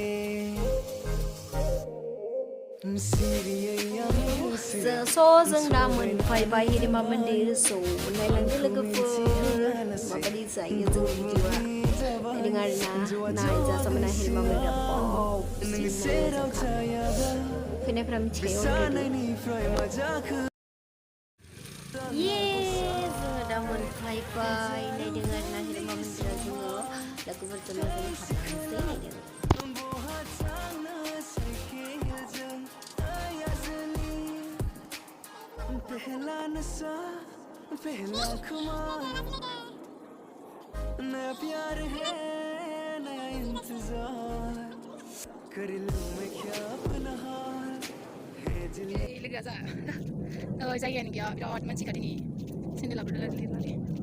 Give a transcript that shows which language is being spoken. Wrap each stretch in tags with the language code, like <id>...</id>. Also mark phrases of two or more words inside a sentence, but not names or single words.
<brx>जों दा मोनफैबाय हिरिम्बा मन्दिर नायलांदो लोगोफोर माबायदि जायो जों भिडिअआ नायदों आरोना नायजा समायना हिरिम्बा मन्दिरा फैनायफ्रा मिथिखायो जोङो दा मोनफैबाय नायदों आरोना हिरिम्बा मन्दिरा जोङो लोगोफोरजों जों हाबलांसै नायदों</brx> <hi>पहला नशा पहला खुमार नया प्यार है नया इंतजार कर लूं मैं क्या अपना हाल है दिल</hi> <brx>लोगो जा जायगायानो गैया बिराद मानसि खाथिनि सेन्देलाबो लिरनानै</brx>